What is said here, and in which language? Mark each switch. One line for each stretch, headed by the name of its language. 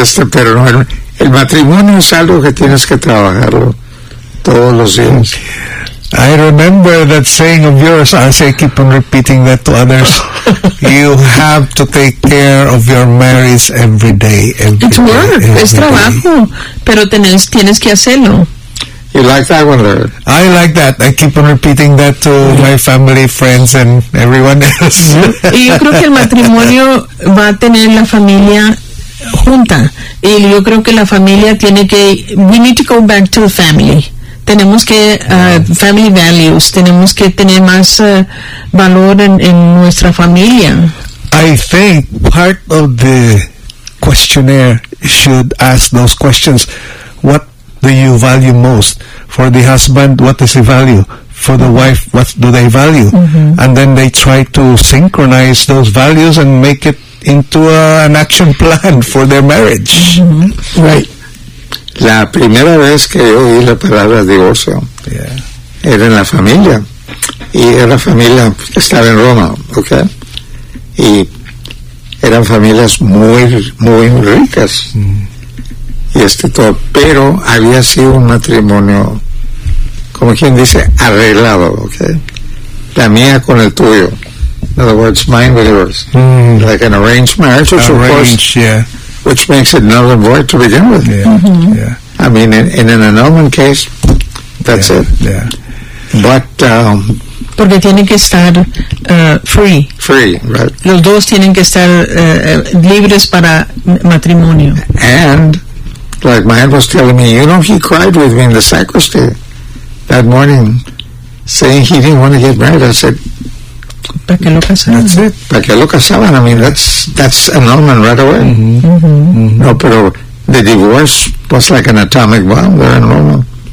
Spanish: Pero no, el matrimonio es algo que tienes que trabajarlo todos los días.
English: I remember that saying of yours. I say keep on repeating that to others. You have to take care of your marriage every day.
Spanish: Es trabajo, pero tienes que hacerlo.
English: You like that one, Larry? I like that. I keep on repeating that to my family, friends, and everyone else.
Spanish: Y yo creo que el matrimonio va a tener la familia junta. Y yo creo que la familia tiene que,
English: we need to go back to the family.
Spanish: Tenemos que
English: family values,
Spanish: tenemos que tener más valor en nuestra familia.
English: I think part of the questionnaire should ask those questions. What do you value most? For the husband, what does he value? For the wife, what do they value? Mm-hmm. And then they try to synchronize those values and make it into an action plan for their marriage. Mm-hmm. Right.
Spanish: La primera vez que yo oí la palabra divorcio era en la familia. Y era familia que estaba en Roma, ¿ok? Y eran familias muy, muy ricas. Y todo. Pero había sido un matrimonio, como quien dice, arreglado, ¿ok? La mía con el tuyo.
English: In other words, mine with yours. Like an arranged marriage, which which makes it null and void to begin with. Yeah. Mm-hmm. Yeah. I mean, in an annulment case, that's it. Yeah. But,
Spanish: porque tienen que estar free.
English: Free, right.
Spanish: Los dos tienen que estar libres para matrimonio.
English: And, like my aunt was telling me, you know, he cried with me in the sacristy that morning, saying he didn't want to get married. I said,
Spanish: ¿para qué lo casaban?
English: That's it.
Spanish: ¿Para qué lo casaban?
English: I mean, that's annulment right away. Mm-hmm. Mm-hmm.
Spanish: No, pero
English: the divorce was like an atomic bomb there in Roma.